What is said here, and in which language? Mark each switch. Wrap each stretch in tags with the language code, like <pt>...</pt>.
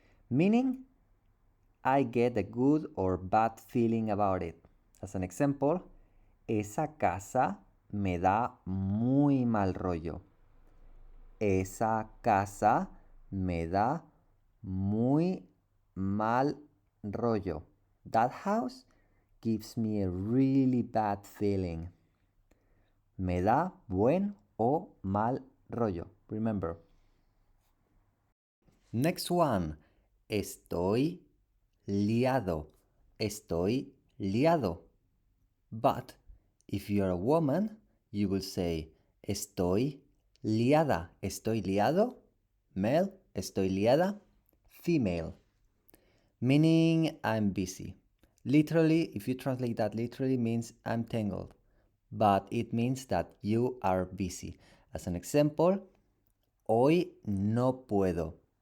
<en>Meaning, I get a good or bad feeling about it. As an example,</en> <es>esa casa me da muy mal rollo. Esa casa me da muy mal rollo.</es> <en>That house gives me a really bad feeling.</en> <es>Me da buen o mal rollo.</es> <en>Remember. Next one.</en> <es>Estoy liado. Estoy liado.</es> <en>But if you're a woman, you will say</en> <es>estoy liada. Estoy liado.</es> <en>Male.</en> <es>Estoy liada.</es> <en>Female. Meaning I'm busy. Literally, if you translate that literally, means I'm tangled. But it means that you are busy. As an example,</en> <es>hoy no puedo.</es>